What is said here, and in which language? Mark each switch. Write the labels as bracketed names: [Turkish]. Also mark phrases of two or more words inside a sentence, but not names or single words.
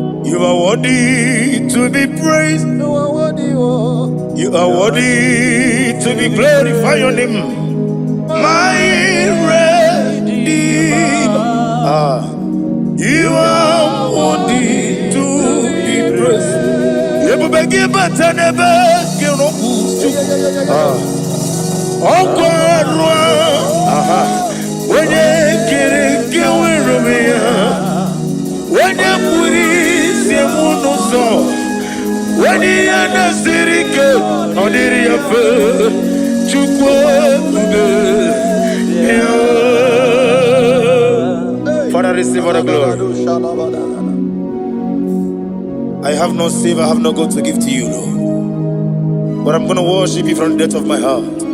[English] You are worthy to be praised. You are worthy to be glorified. Your name. My Redeemer. Ah. You are worthy to be praised. [Igbo] Ebube gị bata n'ebe gị rụkwụ Chukwu. Ọkwa ọrụ a, onye kere nke nwere onwe ya, onye pụrụ isi mụ n'ụzọ. When ihe na-esiri ike, ọ dịrị ya mfe. Chukwu ebube. [English] Father, receive all the glory. I have no silver, I have no gold to give to you, Lord. But I'm gonna worship you from the depth of my heart.